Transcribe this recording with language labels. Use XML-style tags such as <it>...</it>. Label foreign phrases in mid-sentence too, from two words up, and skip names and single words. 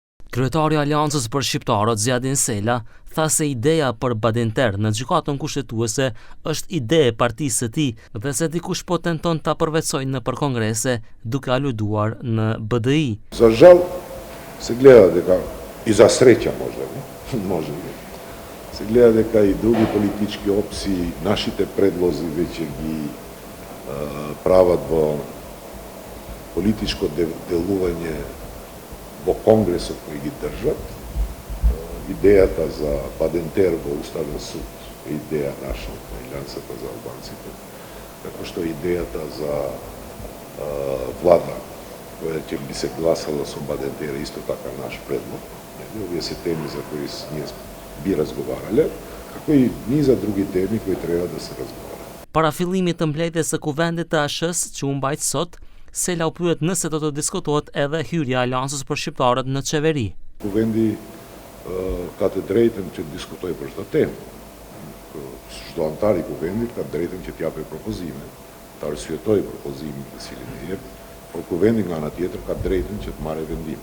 <sq>Kryetari i Aleancës për Shqiptarët Zjadin Sela tha se ideja për Badinter në gjykatën kushtetuese është ide e partisë së tij dhe se dikush po tenton ta përveçojë nëpër kongrese duke aluduar në BDI.</sq> <mk>За жал се гледа дека и за среќа може се гледа дека и други политички опции нашите предлози веќе ги прават во политичко делување во Конгресот кој ги држат. Идејата за Badinter во Уставен суд е идеја наша, Алијансата за албанците, како што идејата за влада која ќе би се гласала со Badinter исто така наш предлог. Овие се теми за кои ние би разговарале, како и низа други теми кои треба да се разговарат.</mk> <sq>Para fillimit të mbledhjes së kuvendit të ASH-s që u mbajt sot, Sela u pyet nëse do të diskutohet edhe hyrja e Aleancës për Shqiptarët në qeveri. Kuvendi ka të drejtën që të diskutojë për çdo temë. Çdo antar i kuvendit ka të drejtën që të japë propozime, të arsyetojë propozimin të cilin e jep, por kuvendi nga ana tjetër ka të drejtën që të marrë vendim.</sq>